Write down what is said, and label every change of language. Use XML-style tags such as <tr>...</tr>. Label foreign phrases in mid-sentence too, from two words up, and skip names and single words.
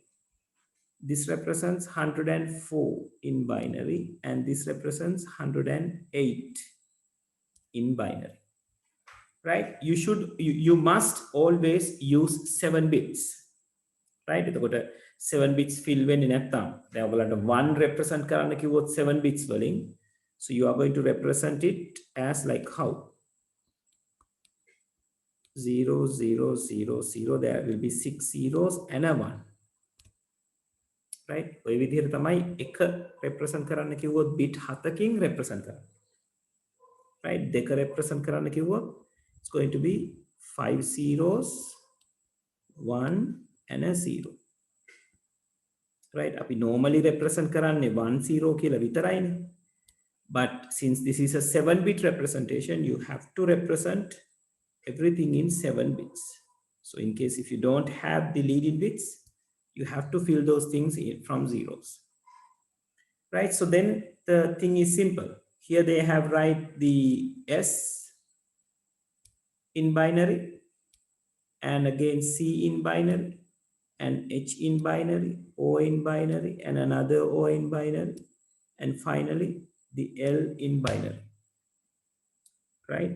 <en>This represents 104 in binary, and this represents 108 in binary. Right? You must always use 7 bits. Right? 7 bits fill when in</en> <si>නැත්තම් දැන් ඔයගලන්ට 1 represent කරන්න කිව්වොත් 7 bits වලින්,</si> <en>so you are going to represent it as like how 0 0 0 0. There will be 6 zeros and a 1. Right?</en> <si>ඔය විදිහට තමයි එක represent කරන්න කිව්වොත් bit 7කින් represent කරන්න.</si> <en>Right?</en> <si>දෙක represent කරන්න කිව්වොත්</si> <en>it's going to be 5 zeros, 1 and a 0. Right?</en> <si>අපි normally represent කරන්නේ 1 0 කියලා විතරයිනේ.</si> <en>But since this is a 7-bit representation, you have to represent everything in 7 bits. So in case if you don't have the leading bits, you have to fill those things in from zeros. Right? So then the thing is simple. Here they have write the S in binary, and again C in binary, and H in binary, O in binary, and another O in binary, and finally the L in binary, right?</en>